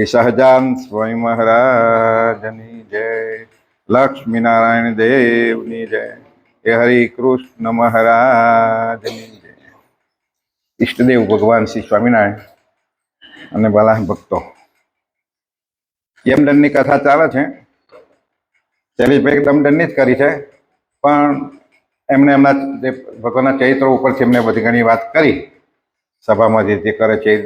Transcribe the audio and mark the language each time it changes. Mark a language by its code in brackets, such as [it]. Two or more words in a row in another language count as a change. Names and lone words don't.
[gu] સહજાન સ્વામી મહારાજની જય, લક્ષ્મી નારાયણ દેવની જય, હે હરિ કૃષ્ણ મહારાજની જય. ઇષ્ટદેવ ભગવાન શ્રી સ્વામીનારાયણ અને બાલા ભક્તો, યમદંડની કથા ચાલે છે. શૈલેષભાઈ દમદંડની જ કરી છે, પણ એમને એમના જે ભગવાનના ચરિત્રો ઉપરથી એમને બધી ઘણી વાત કરી સભામાં જે કરે છે એ રીતે.